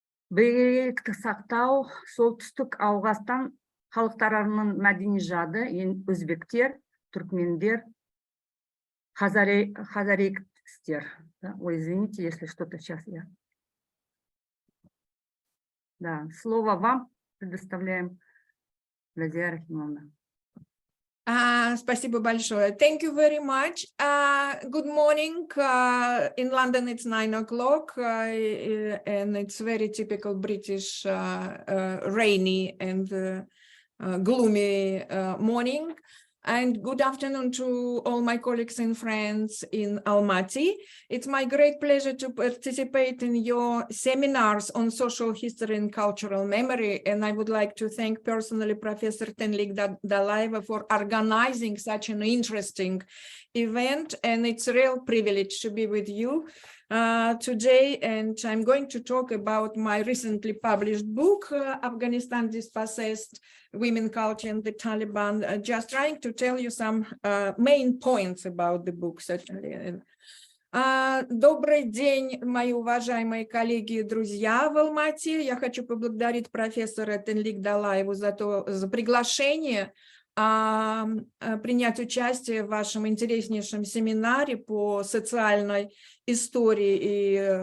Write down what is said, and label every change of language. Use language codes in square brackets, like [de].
[kk] Бригейлікті сақтау солтүстік Ауғанстан халықтарының мәдени жады, өзбектер, түркмендер, хазарейктер. [ru] Ой, извините, если что-то сейчас я... Да, слово вам предоставляем, Разия Рахимовна. Спасибо большое. [en] Thank you very much. Good morning. In London it's 9 o'clock and it's very typical British rainy and gloomy morning. And good afternoon to all my colleagues and friends in Almaty. It's my great pleasure to participate in your seminars on social history and cultural memory. And I would like to thank personally Professor Tenlik Dalaeva for organizing such an interesting event. And it's a real privilege to be with you today. And I'm going to talk about my recently published book, Afghanistan Dispossessed, Women, Culture and the Taliban, just trying to tell you some main points about the book, certainly. [ru] Добрый день, мои уважаемые коллеги и друзья в Алмате. Я хочу поблагодарить профессора Тенлик Далаеву за приглашение принять участие в вашем интереснейшем семинаре по социальной истории.